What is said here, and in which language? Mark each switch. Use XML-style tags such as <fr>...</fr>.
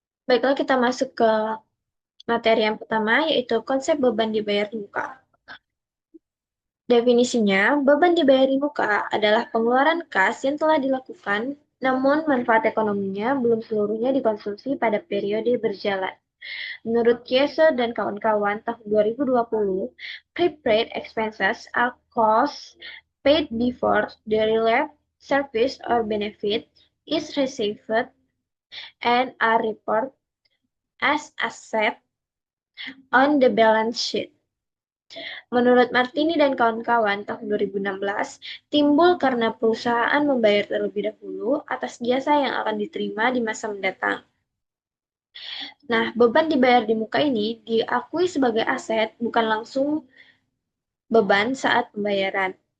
<id>Baiklah, kita masuk ke materi yang pertama, yaitu konsep beban dibayar di muka. Definisinya, beban dibayar di muka adalah pengeluaran kas yang telah dilakukan, namun manfaat ekonominya belum seluruhnya dikonsumsi pada periode berjalan. Menurut Kiese dan kawan-kawan tahun 2020,</id> <en>prepaid expenses are costs paid before the relief, service, or benefit is received and are reported as asset on the balance sheet.</en> <id>Menurut Martini dan kawan-kawan tahun 2016, timbul karena perusahaan membayar terlebih dahulu atas jasa yang akan diterima di masa mendatang. Nah, beban dibayar di muka ini diakui sebagai aset, bukan langsung beban saat pembayaran.</id>